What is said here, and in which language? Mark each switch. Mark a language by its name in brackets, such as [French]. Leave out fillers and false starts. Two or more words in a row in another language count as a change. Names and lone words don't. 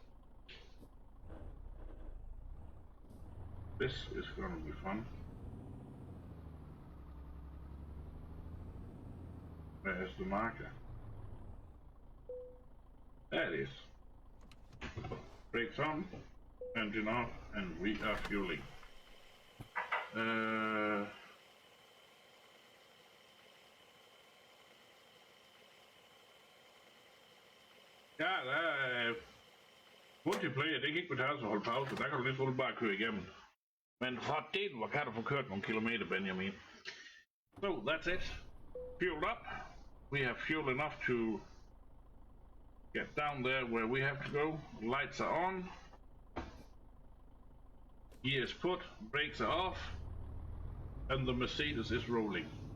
[English] This is gonna be fun. Where's the marker? There it is. Brakes on, engine off, and we are fueling. [Danish] Ja, multiplayer, det kan ikke betale sig at holde pause. Der kan du lidt bare køre igennem. Men for det, hvor kan du få kørt nogle kilometer, Benjamin? [English] So, that's it. Fueled up. We have fuel enough to get down there where we have to go. Lights are on. Gears put. Brakes are off. And the Mercedes is rolling.